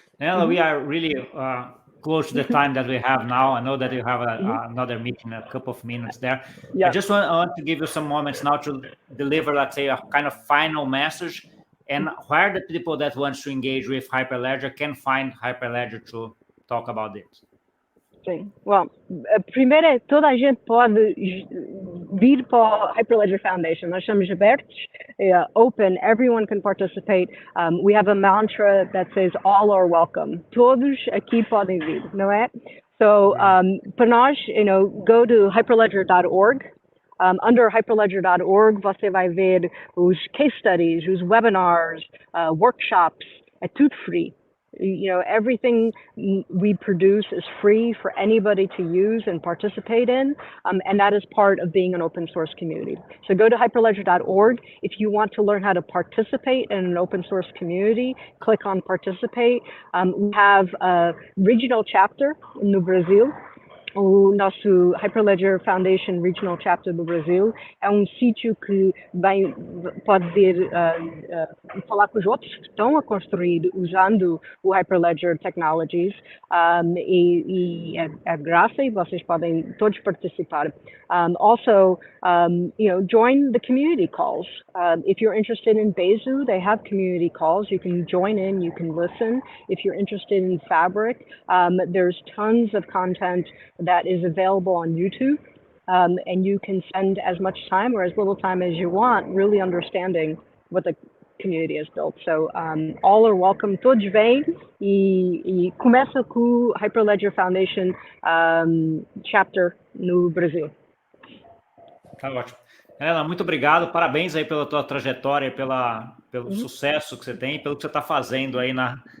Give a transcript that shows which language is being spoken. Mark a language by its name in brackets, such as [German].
[English] Now we are really close to the time that we have now. I know that you have another meeting in a couple of minutes there. Yeah. I just want to give you some moments now to deliver, let's say, a kind of final message, and where the people that want to engage with Hyperledger can find Hyperledger to talk about it. [Portuguese] Sim. Well, primeiro toda a gente pode vir para o Hyperledger Foundation. Nós somos abertos, [English] open, everyone can participate. We have a mantra that says all are welcome. [Portuguese] Todos aqui podem vir, não é? So para nós, [English] go to hyperledger.org. Under hyperledger.org, [Portuguese] você vai ver os case studies, os webinars, workshops, é tudo [English] free. Everything we produce is free for anybody to use and participate in, and that is part of being an open source community. So go to hyperledger.org. If you want to learn how to participate in an open source community, click on participate. We have a regional chapter [Portuguese] no Brasil. O nosso Hyperledger Foundation Regional Chapter do Brasil é sítio que pode vir falar com os outros que estão a construir usando o Hyperledger Technologies, e é graça e vocês podem todos participar. [English] Also, join the community calls. If you're interested in Besu, they have community calls. You can join in, you can listen. If you're interested in Fabric, there's tons of content that is available on YouTube, and you can spend as much time or as little time as you want really understanding what the community has built. So all are welcome. [Portuguese] Todos vêm e começa com o Hyperledger Foundation chapter no Brasil. Tá ótimo. Daniela, muito obrigado. Parabéns aí pela tua trajetória, pelo sucesso que você tem, pelo que você está fazendo aí na